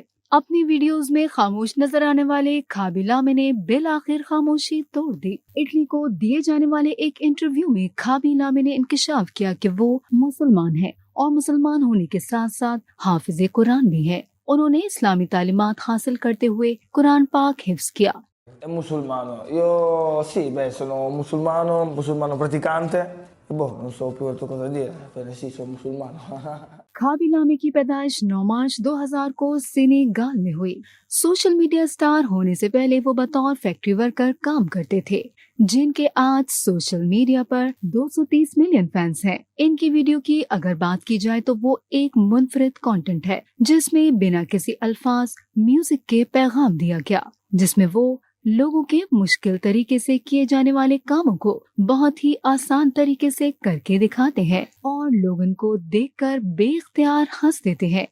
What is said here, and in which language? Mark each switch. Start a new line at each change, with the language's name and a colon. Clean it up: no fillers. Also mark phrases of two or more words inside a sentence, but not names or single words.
Urdu: اپنی ویڈیوز میں خاموش نظر آنے والے خابیلا میں نے بالآخر خاموشی توڑ دی. اٹلی کو دیے جانے والے ایک انٹرویو میں خابیلا میں نے انکشاف کیا کہ وہ مسلمان ہے اور مسلمان ہونے کے ساتھ ساتھ حافظ قرآن بھی ہے. انہوں نے اسلامی تعلیمات حاصل کرتے ہوئے قرآن پاک حفظ کیا.
Italian: È musulmano. Io sì, sono musulmano praticante. Non so più altro cosa dire. Sì, sono musulmano.
Urdu: خابیلامے کی پیدائش 9 مارچ 2000 کو سینیگال میں ہوئی. سوشل میڈیا سٹار ہونے سے پہلے وہ بطور فیکٹری ورکر کام کرتے تھے، جن کے آج سوشل میڈیا پر 230 ملین فینز ہیں. ان کی ویڈیو کی اگر بات کی جائے تو وہ ایک منفرد کنٹینٹ ہے، جس میں بنا کسی الفاظ میوزک کے پیغام دیا گیا، جس میں وہ لوگوں کے مشکل طریقے سے کیے جانے والے کاموں کو بہت ہی آسان طریقے سے کر کے دکھاتے ہیں اور لوگوں کو دیکھ کر بے اختیار ہنس دیتے ہیں.